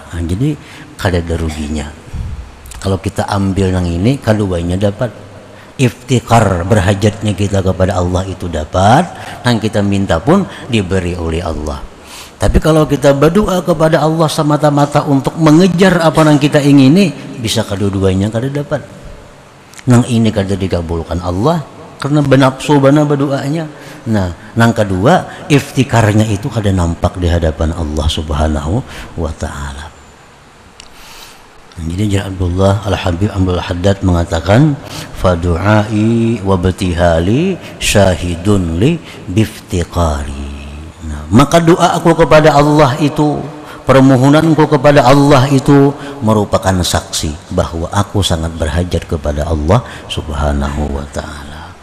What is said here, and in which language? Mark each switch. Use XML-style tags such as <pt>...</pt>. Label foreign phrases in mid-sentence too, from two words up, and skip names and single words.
<bjn>Nah, jadi kada ada ruginya. Kalau kita ambil yang ini, keduanya dapat.</bjn> <id>Iftikar berhajatnya kita kepada Allah itu dapat, yang kita minta pun diberi oleh Allah. Tapi kalau kita berdoa kepada Allah semata-mata untuk mengejar apa yang kita ingini, bisa kedua-duanya kada dapat.</id> <bjn>Yang ini kada dikabulkan Allah karena benapsu bana berdoanya.</bjn> <id>Nah, yang kedua, iftikarnya itu kada nampak di hadapan Allah</id> <ar>Subhanahu wa ta'ala.</ar> <id>Jadi Syekh Abdullah Al-Habib Amrul Haddad mengatakan</id> <ar>fadu'ai wa batihali syahidun li biftiqari.</ar> <id>Nah, maka doa aku kepada Allah itu, permohonanku kepada Allah itu merupakan saksi bahwa aku sangat berhajat kepada Allah</id> <ar>Subhanahu wa taala.</ar>